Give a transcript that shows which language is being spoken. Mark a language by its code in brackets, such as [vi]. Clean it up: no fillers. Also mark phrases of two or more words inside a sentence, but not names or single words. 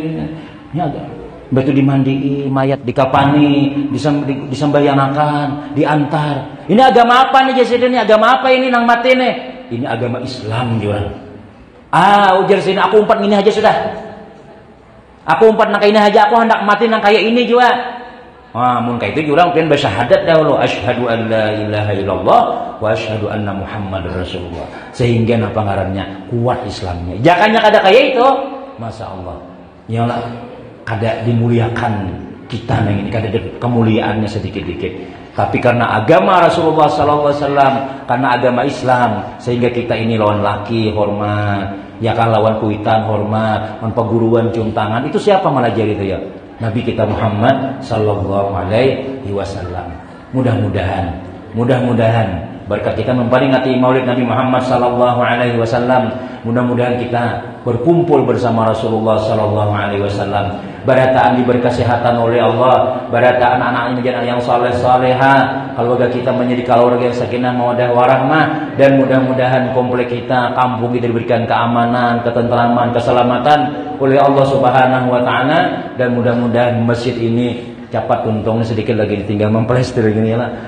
[bjn] Ini agak batu dimandii, mayat dikapani, disembahyangkan, diantar. Ini agama apa nih Jasiden? Ini agama apa ini nang mati nih? Ini agama Islam juga. Ujar sini aku umpat ini aja sudah. Aku umpat nang kayak ini aja, aku hendak mati nang kayak ini juga. Mun kayak itu orang pengen bersyahadat dahulu, [ar] أشهد أن لا إله إلا الله وأشهد أن محمدا رسول الله. [bjn] Sehingga apa ngarannya? Kuat Islamnya. Jangannya kada kayak itu, [ar] ما شاء الله. [bjn] Yalah kada dimuliakan kita nang ini, kada kemuliaannya sedikit-dikit. Tapi karena agama Rasulullah SAW, karena agama Islam, sehingga kita ini lawan laki hormat, ya kan lawan kuitan hormat, lawan peguruan cium tangan. Itu siapa malah jadi itu ya? Nabi kita Muhammad [ar] صلى الله عليه وسلم. [bjn] Mudah-mudahan berkat kita memperingati Maulid Nabi Muhammad [ar] صلى الله عليه وسلم, [bjn] mudah-mudahan kita berkumpul bersama Rasulullah [ar] صلى الله عليه وسلم. [bjn] Barataan diberi kesehatan oleh Allah, barataan anak-anak menjadi yang saleh-saleha, keluarga kita menjadi keluarga yang [ar] سكينة مودة ورحمة, [bjn] dan mudah-mudahan komplek kita, kampung kita diberikan keamanan, ketentraman, keselamatan oleh Allah [ar] سبحانه وتعالى, [bjn] dan mudah-mudahan masjid ini cepat untungnya sedikit lagi tinggal memplester gini lah.